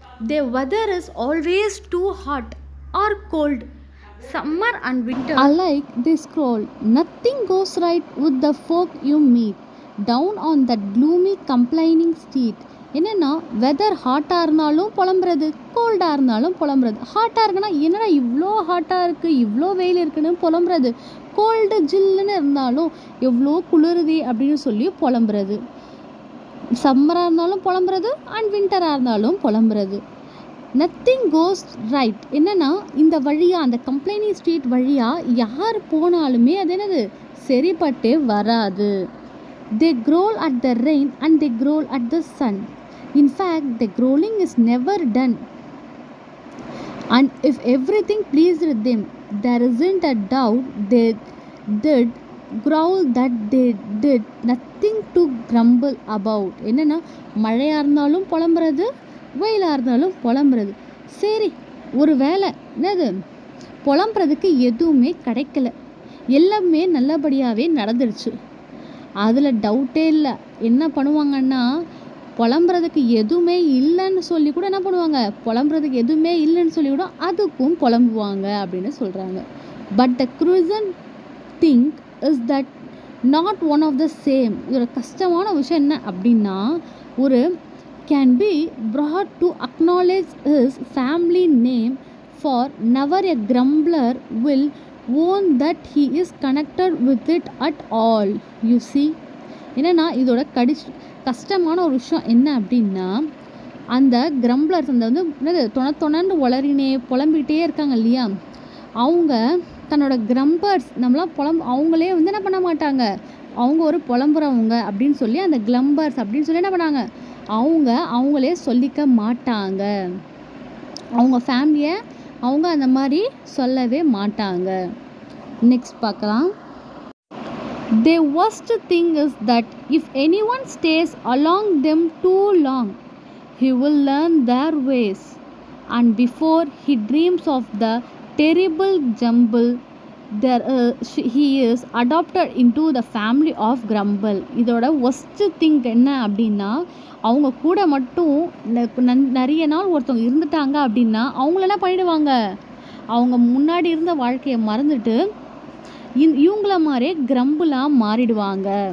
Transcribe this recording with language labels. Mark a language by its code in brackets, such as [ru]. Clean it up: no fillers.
[en] The weather is always too hot or cold. Summer and winter alike they scroll. Nothing goes right with the folk you meet down on that gloomy complaining street. [ta] என்னென்னா weather ஹாட்டாக இருந்தாலும் புலம்புறது, கோல்டாக இருந்தாலும் புலம்புறது. ஹாட்டாக இருக்குன்னா என்னடா இவ்வளோ ஹாட்டாக இருக்குது, இவ்வளோ வெயில் இருக்குன்னு புலம்புறது. கோல்டு ஜில்லுன்னு இருந்தாலும் எவ்வளோ குளிருது அப்படின்னு சொல்லி புலம்புறது. சம்மராக இருந்தாலும் புலம்புறது அண்ட் வின்டராக இருந்தாலும் புலம்புறது. [en] Nothing goes right. [ta] என்னென்னா இந்த வழியாக, அந்த கம்ப்ளைனிங் ஸ்ட்ரீட் வழியாக யார் போனாலுமே அது என்னது சரிப்பட்டே வராது. [en] They growl at the rain and they growl at the sun. In fact, the growling is never done. And if everything pleased them, there isn't a doubt they did growl that they did nothing to grumble about. [ta] என்னன்னா மழையாக இருந்தாலும் புலம்புறது, வெயிலாக இருந்தாலும் புலம்புறது. சரி, ஒரு வேலை என்னது புலம்புறதுக்கு எதுவுமே கிடைக்கல, எல்லாமே நல்லபடியாகவே நடந்துடுச்சு, அதில் டவுட்டே இல்லை. என்ன பண்ணுவாங்கன்னா புலம்புறதுக்கு எதுவுமே இல்லைன்னு சொல்லி கூட என்ன பண்ணுவாங்க, புலம்புறதுக்கு எதுவுமே இல்லைன்னு சொல்லி கூட அதுக்கும் புலம்புவாங்க அப்படின்னு சொல்கிறாங்க. [en] But the crucial thing is that not one of the same. [ta] இதோட கஷ்டமான விஷயம் என்ன அப்படின்னா, ஒரு [en] can be brought to acknowledge his family name, for never a grumbler will own that he is connected with it at all. You see, [ta] என்னன்னா இதோட கஷ்டமான ஒரு விஷயம் என்ன அப்படின்னா, அந்த கிரம்ப்ளர்ஸ் அந்த வந்து என்னது தொணன்னு உளறினே புலம்பிகிட்டே இருக்காங்க இல்லையா, அவங்க தன்னோட கிரம்பர்ஸ் நம்மளாம் அவங்களே வந்து என்ன பண்ண மாட்டாங்க, அவங்க ஒரு புலம்புறவங்க அப்படின்னு சொல்லி அந்த கிளம்பர்ஸ் அப்படின்னு சொல்லி என்ன பண்ணாங்க, அவங்களே சொல்லிக்க மாட்டாங்க. அவங்க ஃபேமிலியை அவங்க அந்த மாதிரி சொல்லவே மாட்டாங்க. நெக்ஸ்ட் பார்க்கலாம். [en] The worst thing is that if anyone stays along them too long, he will learn their ways, and before he dreams of the terrible jumble, he is adopted into the family of grumble. [ta] இதோட [en] worst thing [ta] என்ன அப்படின்னா, அவங்க கூட மட்டும் நிறைய நாள் ஒருத்தவங்க இருந்துட்டாங்க அப்படின்னா அவங்கள என்ன பண்ணிடுவாங்க, அவங்க முன்னாடி இருந்த வாழ்க்கையை மறந்துட்டு இவங்கள மாதிரியே கிரம்பிளாக மாறிடுவாங்க.